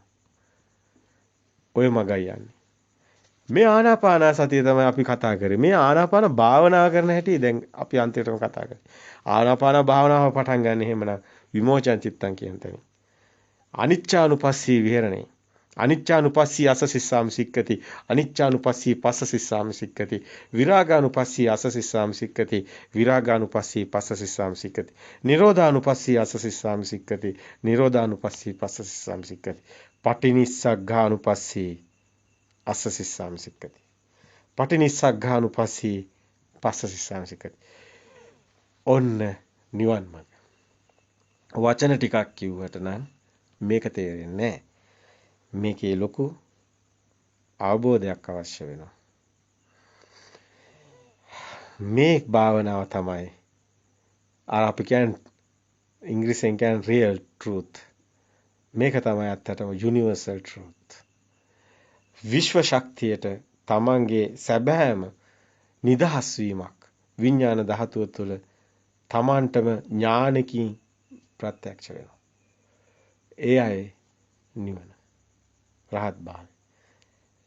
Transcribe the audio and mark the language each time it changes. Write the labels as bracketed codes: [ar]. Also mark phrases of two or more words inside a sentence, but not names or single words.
[si] ඔය මගයි යන්නේ. මේ ආනාපාන සතිය තමයි අපි කතා කරේ. මේ ආනාපාන භාවනා කරන හැටි දැන් අපි අන්තිමටම කතා කරේ. ආනාපාන භාවනාව පටන් ගන්න එහෙමනම් [pi] විමෝචන චිත්තං [si] කියන තැන. [pi] අනිච්චානුපස්සී විහෙරණේ. අනිච්චානුපස්සී අස සිස්සාම සික්කති. අනිච්චානුපස්සී පස්ස සිස්සාම සික්කති. විරාගානුපස්සී අස සිස්සාම සික්කති. විරාගානුපස්සී පස්ස සිස්සාම සික්කති. නිරෝධානුපස්සී අස සිස්සාම සික්කති. නිරෝධානුපස්සී පස්ස සිස්සාම සික්කති. පටිනිස්සග්ගානුපස්සී අස්ස සිස්සාම සික්කති. පටිනිස්සග්ගානුපස්සී පස්ස සිස්සාම සික්කති. [si] ඔන්න නිවන් මාර්ග. වචන ටිකක් කිව්වට නම් මේක තේරෙන්නේ නැහැ. මේකේ ලොකු අවබෝධයක් අවශ්‍ය වෙනවා. මේ භාවනාව තමයි අර අපි කියන්නේ ඉංග්‍රීසියෙන් කියන්නේ [en] real truth. [si] මේක තමයි අත්තටම [en] universal truth. [si] විශ්ව ශක්තියට තමන්ගේ සැබෑම නිදහස් වීමක් විඥාන ධාතුව තුළ තමන්ටම ඥානකින් ප්‍රත්‍යක්ෂ වෙනවා. ඒ අය නිවන රහත් භාවය.